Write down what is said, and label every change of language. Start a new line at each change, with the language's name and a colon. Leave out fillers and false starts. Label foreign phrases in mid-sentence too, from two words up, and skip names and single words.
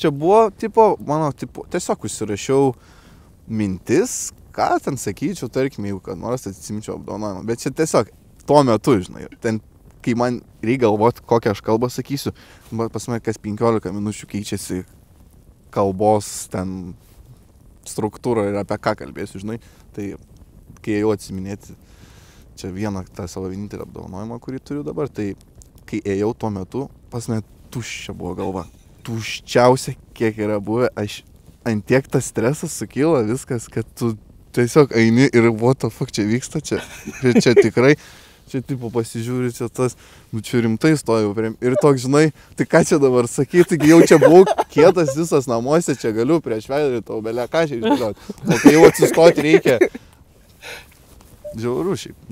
Lithuanian: Čia buvo, tipo, mano, tipo, tiesiog užsirašiau mintis, ką ten sakyčiau, tarkim, jeigu kad nors atsisimčiau apdovanojimą, bet čia tiesiog tuo metu, žinai, ten, kai man reikia galvoti, kokią aš kalbą sakysiu, pas mane kas 15 minučių keičiasi kalbos ten struktūrą ir apie ką kalbėsiu, žinai, tai kai ėjau atsiminėti čia vieną tą savo vienintelį apdovanojimą, kurį turiu dabar, tai kai ėjau tuo metu, pas mane tuščia buvo galva. Tuščiausia, kiek yra buvę, aš ant tiek tas stresas sukyla viskas, kad tu tiesiog eini ir
English: what the fuck
Lithuanian: čia vyksta čia. Čia tikrai, čia tipo pasižiūri, čia tas, nu čia rimtai stojau prie. Ir toks, žinai, tai ką čia dabar sakyti, jau čia buvau kietas visas namuose, čia galiu prieš veidrodį tau belę ką čia išdėlioti. O kai jau atsistoti reikia. Žiauru šiaip.